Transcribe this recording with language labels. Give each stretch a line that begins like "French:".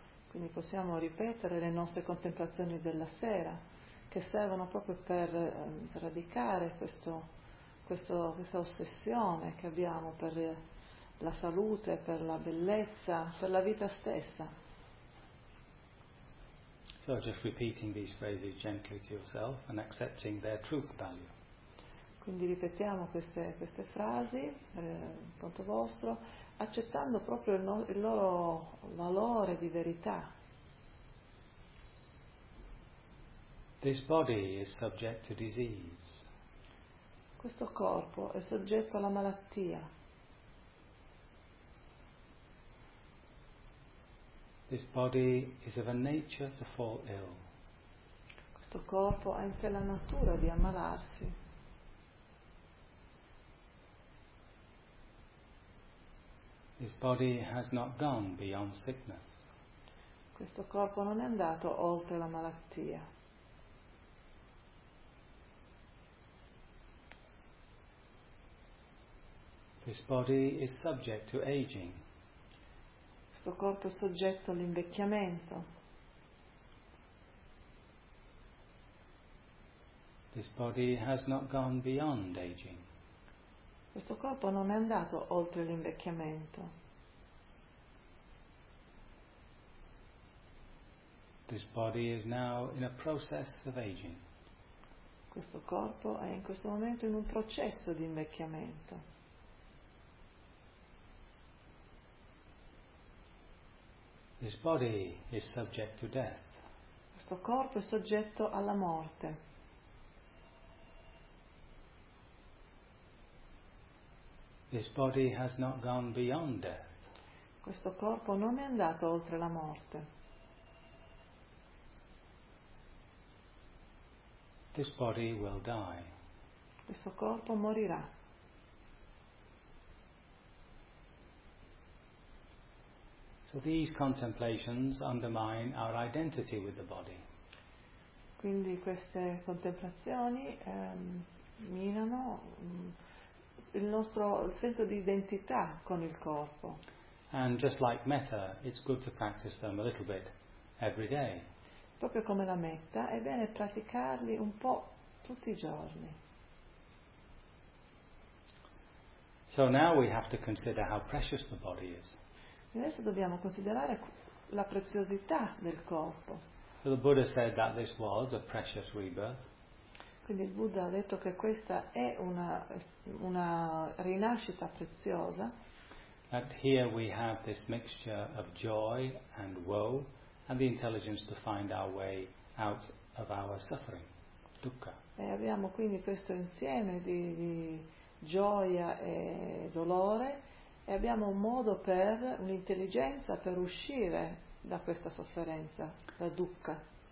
Italian: Quindi possiamo ripetere le nostre contemplazioni della sera che servono proprio per sradicare questa ossessione che abbiamo per la salute, per la bellezza, per la vita stessa.
English: So just repeating these phrases gently to yourself and accepting their truth value.
Italian: Quindi ripetiamo queste frasi, punto vostro, accettando proprio il loro valore di verità.
English: This body is subject to disease.
Italian: Questo corpo è soggetto alla malattia.
English: This body is of a nature to fall ill.
Italian: Questo corpo ha in sé la natura di ammalarsi.
English: This body has not gone beyond sickness.
Italian: Questo corpo non è andato oltre la malattia.
English: This body is subject to aging.
Italian: Questo corpo è soggetto all'invecchiamento.
English: This body has not gone beyond aging.
Italian: Questo corpo non è andato oltre l'invecchiamento.
English: This body is now in a process of aging.
Italian: Questo corpo è in questo momento in un processo di invecchiamento.
English: This body is subject to death.
Italian: Questo corpo è soggetto alla morte.
English: This body has not gone beyond death.
Italian: Questo corpo non è andato oltre la morte.
English: This body will die.
Italian: Questo corpo morirà.
English: So these contemplations undermine our identity with the body.
Italian: Quindi queste contemplazioni minano il nostro senso di identità con il corpo.
English: And just like metta, it's good to practice them a little bit every day.
Italian: Proprio come la metta, è bene praticarli un po' tutti i giorni.
English: So now we have to consider how precious the body is.
Italian: Adesso dobbiamo considerare la preziosità del corpo.
English: So the Buddha said that this was a precious rebirth.
Italian: Quindi il Buddha ha detto che questa è una rinascita preziosa.
English: That here we have this mixture of joy and woe and the intelligence to find our way out of our suffering, dukkha.
Italian: E abbiamo quindi questo insieme di gioia e dolore e abbiamo un modo per, un'intelligenza per uscire da questa sofferenza, da dukkha.